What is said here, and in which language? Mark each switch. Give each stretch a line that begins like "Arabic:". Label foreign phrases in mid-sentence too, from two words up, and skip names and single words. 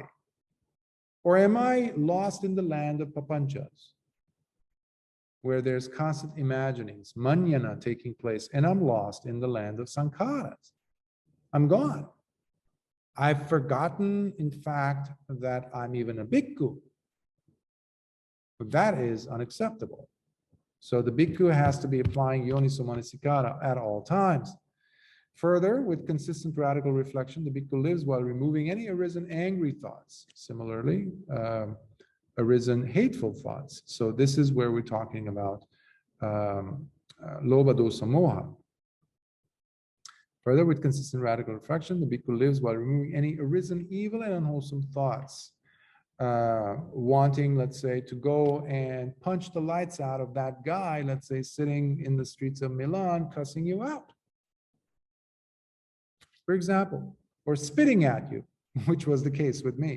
English: Or am I lost in the land of papanchas, where there's constant imaginings, manjana taking place, and I'm lost in the land of sankharas? I'm gone. I've forgotten, in fact, that I'm even a bhikkhu. But that is unacceptable. So the bhikkhu has to be applying
Pali: yoniso manasikara
English: at all times. Further, with consistent radical reflection, the bhikkhu lives while removing any arisen angry thoughts. Similarly, arisen hateful thoughts. So this is where we're talking about
Pali: lobha dosa moha.
English: Further, with consistent radical reflection, the bhikkhu lives while removing any arisen evil and unwholesome thoughts. Wanting, let's say, to go and punch the lights out of that guy, let's say, sitting in the streets of Milan, cussing you out, for example, or spitting at you, which was the case with me.